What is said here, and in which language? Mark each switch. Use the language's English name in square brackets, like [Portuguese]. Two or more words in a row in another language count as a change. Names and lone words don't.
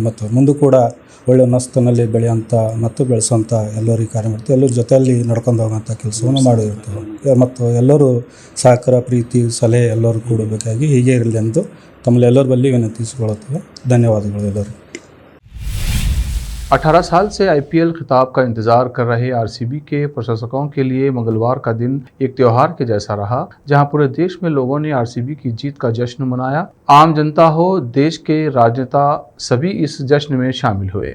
[Kannada] ಮತ್ತು ಮುಂದೆ ಕೂಡ ಒಳ್ಳೆಯ ನಸ್ತನಲ್ಲಿ ಬೆಳೆಯೋಂಥ ಮತ್ತು ಬೆಳೆಸೋಂಥ ಎಲ್ಲರಿಗೆ ಕಾರ್ಯ ಮಾಡ್ತೀವಿ. ಎಲ್ಲರ ಜೊತೆಯಲ್ಲಿ ನಡ್ಕೊಂಡು ಹೋಗೋಂಥ ಕೆಲಸವನ್ನು ಮಾಡಿರ್ತೀವಿ. ಮತ್ತು ಎಲ್ಲರೂ ಸಹಕಾರ, ಪ್ರೀತಿ, ಸಲಹೆ ಎಲ್ಲರೂ ಕೊಡಬೇಕಾಗಿ ಹೀಗೆ ಇರಲಿ ಎಂದು ತಮ್ಮಲ್ಲೆಲ್ಲರ ಬಳಿ ವಿನಂತಿಸಿಕೊಳ್ಳುತ್ತೇವೆ. ಧನ್ಯವಾದಗಳು ಎಲ್ಲರೂ. [Hindi] 18 साल से आईपीएल खिताब का इंतजार कर रहे आरसीबी के प्रशंसकों के लिए मंगलवार का दिन एक त्योहार के जैसा रहा, जहां पूरे देश में लोगों ने आरसीबी की जीत का जश्न मनाया. आम जनता हो, देश के राजनेता सभी इस जश्न में शामिल हुए.